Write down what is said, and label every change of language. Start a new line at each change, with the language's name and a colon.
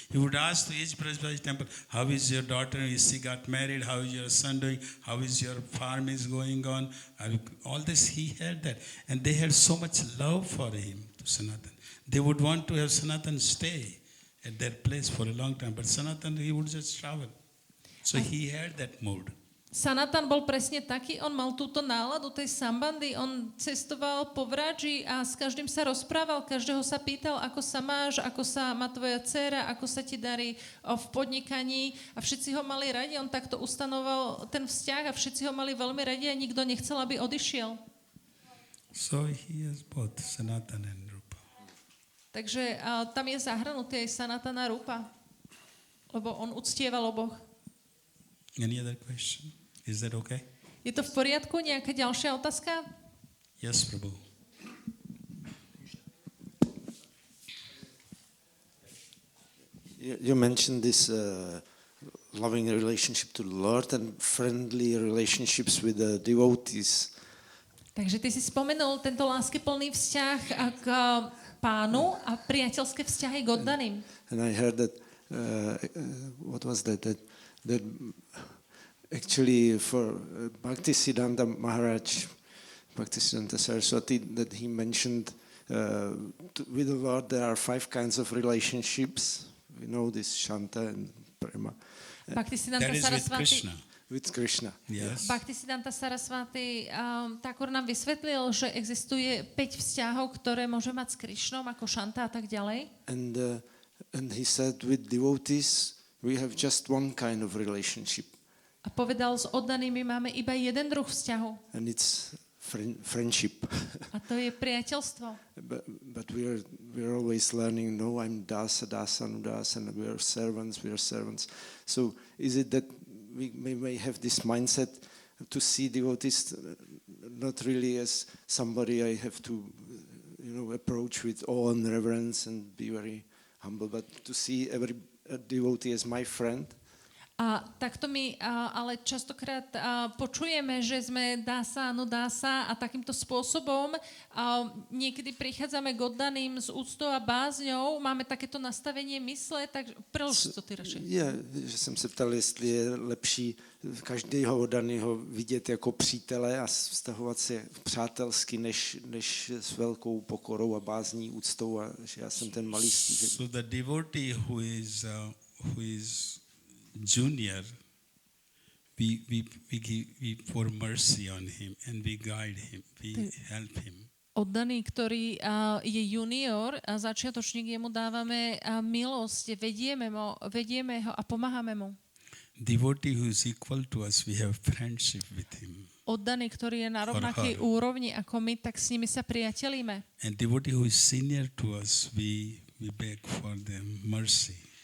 English: He would ask to each Brajvasi temple, how is your daughter? Is she got married? How is your son doing? How is your farm is going on? All this he had that. And they had so much love for him, to Sanatan. They would want to have Sanatan stay at their place for a long time. But Sanatan, he would just travel. So he had that mood.
Slovak: Sanatan bol presne taký, on mal túto náladu tej sambandy, on cestoval po Vraji a s každým sa rozprával, každého sa pýtal, ako sa máš, ako sa má tvoja dcéra, ako sa ti darí v podnikaní, a všetci ho mali radi, on takto ustanoval ten vzťah a všetci ho mali veľmi radi a nikto nechcel, aby odišiel.
English: So he is both Sanatan and Rupa.
Slovak: Takže tam je zahrnutý aj Sanatana Rupa, lebo on uctieval oboch.
English: Any other question? Is that okay?
Slovak: Je to v poriadku? Nejaká ďalšia otázka?
English: Yes, Prabhu. You mentioned this loving relationship to the Lord and friendly relationships with the devotees.
Slovak: Takže ty si spomenul tento láskyplný vzťah k pánu a priateľské vzťahy k oddaným.
English: And I heard that, what was that? That actually for Bhaktisiddhanta Maharaj, Bhaktisiddhanta Saraswati, that he mentioned with the Lord there are 5 kinds of relationships. We know this Shanta and Prema. Bhaktisiddhanta That is with Saraswati. Krishna. With Krishna. Yes.
Slovak: Bhaktisiddhanta Saraswati Thakur nám vysvetlil, že existuje 5 vzťahov, ktoré môže mať s Krišnom, ako Shanta a tak ďalej.
English: And he said with devotees we have just one kind of relationship.
Slovak: A povedal, s oddanými máme iba jeden druh vzťahu.
English: And it's friendship.
Slovak: A to je priateľstvo.
English: But we're always learning, no, I'm dasa, and we are servants. So is it that we may have this mindset to see devotees not really as somebody I have to approach with awe and reverence and be very humble, but to see every devotee as my friend?
Slovak: A takto my ale častokrát počujeme, že sme dása a takýmto spôsobom niekedy prichádzame k oddaným s úctou a bázňou, máme takéto nastavenie mysle, tak prelož to ty radšej.
Czech: Že jsem se ptal, jestli je lepší každého oddaného vidět jako přítele a vztahovat se přátelsky, než s velkou pokorou a bázní, úctou, a že já jsem ten malý stížek.
English: So the devotee who is junior, we pour mercy on him and we guide him, we help him.
Slovak: Oddaný, ktorý je junior a začiatočník, jemu dávame milosť, vedieme ho a pomáhame mu.
English: Devotee who is equal to us, we have friendship with him.
Slovak: Oddaný, ktorý je na rovnakej úrovni ako my, tak s nimi sa priateľíme.
English: And devotee who is senior to us, we beg for them mercy.